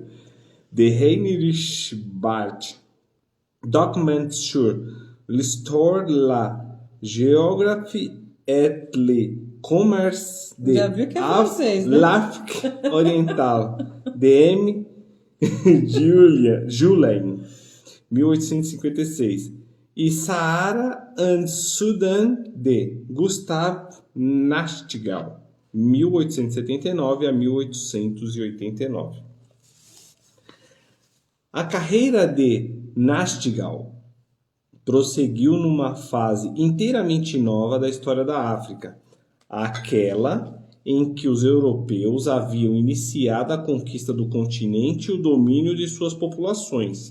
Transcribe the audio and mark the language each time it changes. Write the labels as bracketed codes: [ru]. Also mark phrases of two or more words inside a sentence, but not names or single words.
[pt] De Heinrich Barth, Documents sur l'histoire de la géographie et le commerce de l'Afrique orientale, de M. Julien, 1856, e Sahara and Sudan, de Gustav Nachtigal, 1879 a 1889. A carreira de Nachtigal prosseguiu numa fase inteiramente nova da história da África, aquela em que os europeus haviam iniciado a conquista do continente e o domínio de suas populações.